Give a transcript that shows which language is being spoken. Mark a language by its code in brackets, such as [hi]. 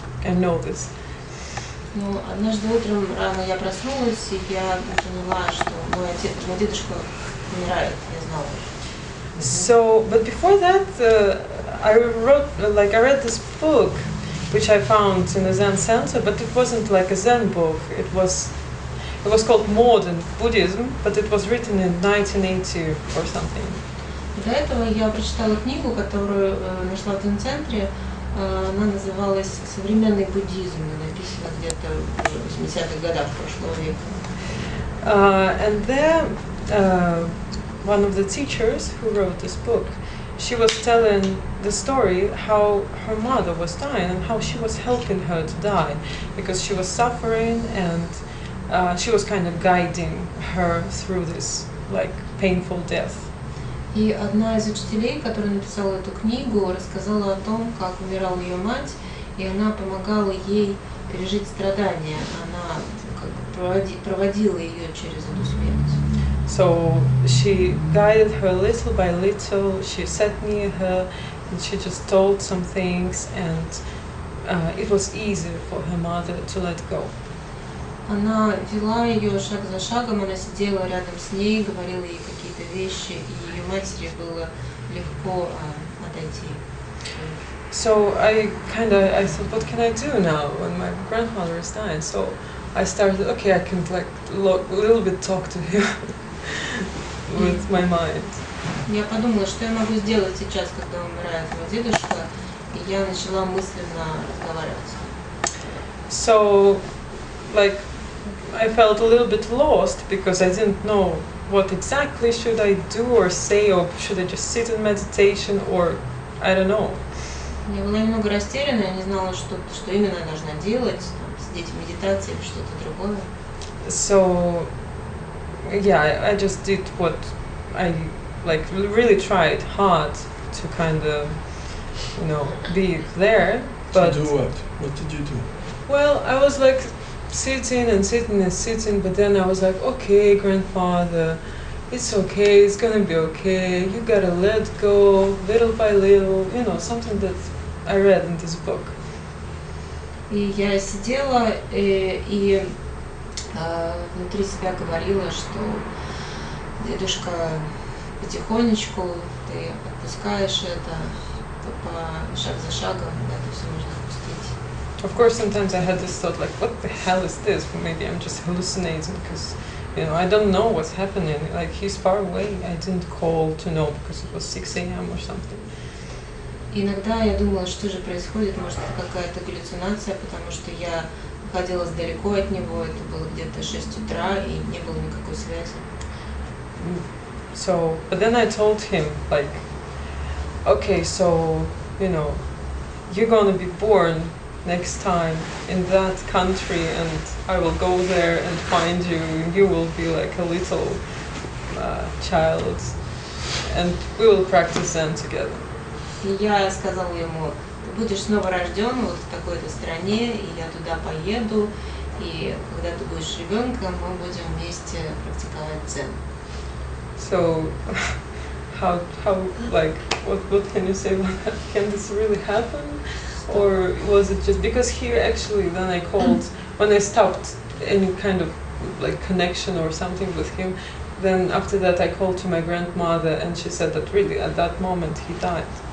[en] I know this. [ru] Ну, однажды утром рано я проснулась, и я поняла, что мой дедушка умирает, я знала. [en] So, but before that, I read this book, which I found in a Zen center, but it wasn't like a Zen book. It was called Modern Buddhism, but it was written in 1980 or something. [ru] До этого я прочитала книгу, которую нашла в Дзен-центре. Она называлась «Современный буддизм», написана где-то в 80-х годах прошлого века. [en] And there, one of the teachers who wrote this book, she was telling the story how her mother was dying and how she was helping her to die because she was suffering, and she was kind of guiding her through this like painful death. [ru] И одна из учителей, которая написала эту книгу, рассказала о том, как умирала ее мать, и она помогала ей пережить страдания. Она как бы проводила ее через эту смерть. [en] So she guided her little by little. She sat near her, and she just told some things, and it was easier for her mother to let go. [ru] Она вела ее шаг за шагом, она сидела рядом с ней, говорила ей какие-то вещи, и ее матери было легко отойти. [en] So I thought, what can I do now when my grandmother is dying? So I started, okay, I can like a little bit talk to him with my mind. [ru] Я подумала, что я могу сделать сейчас, когда умирает мой дедушка, и я начала мысленно разговаривать. [en] So, like, I felt a little bit lost because I didn't know what exactly should I do or say, or should I just sit in meditation, or I don't know. [ru] Я была немного растеряна, я не знала, что именно я должна делать, сидеть в медитации или что-то другое. [en] So, yeah, I just did what I like, really tried hard to kind of, be there. But to do what? What did you do? Well, I was like sitting, but then I was like, okay, grandfather, it's okay, it's gonna be okay, you gotta let go, little by little, something that I read in this book. [ru] И я сидела и внутри себя говорила, что дедушка, потихонечку ты отпускаешь это, шаг за шагом, это все можно отпустить. [en] Of course, sometimes I had this thought, like, what the hell is this? Maybe I'm just hallucinating because, I don't know what's happening. Like, he's far away. I didn't call to know because it was 6 a.m. or something. [ru] Иногда я думала, что же происходит, может, это какая-то галлюцинация, потому что я находилась далеко от него, это было где-то 6 утра, и не было никакой связи. [en] So, but then I told him, like, okay, so, you're gonna be born next time in that country, and I will go there and find you, and you will be like a little child, and we will practice Zen together. [ru] И я сказала ему, ты будешь снова рожден вот в такой-то стране, и я туда поеду, и когда ты будешь ребенком, мы будем вместе практиковать дзен. [en] So, how, like, what can you say about that? Can this really happen? Or was it just, because here actually then I called, when I stopped any kind of like connection or something with him. Then after that I called to my grandmother and she said that really at that moment he died.